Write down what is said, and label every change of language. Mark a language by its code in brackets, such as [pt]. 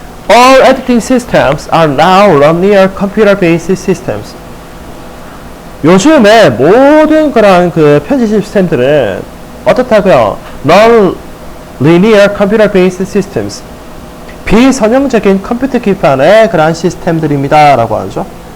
[en] All editing systems are now run near computer-based systems. [ko] 요즘에 모든 그런 그 편집 시스템들은 어떻다고요? [en] Non-linear computer-based systems. [ko] 비선형적인 컴퓨터 기반의 그런 시스템들입니다. 라고 하죠.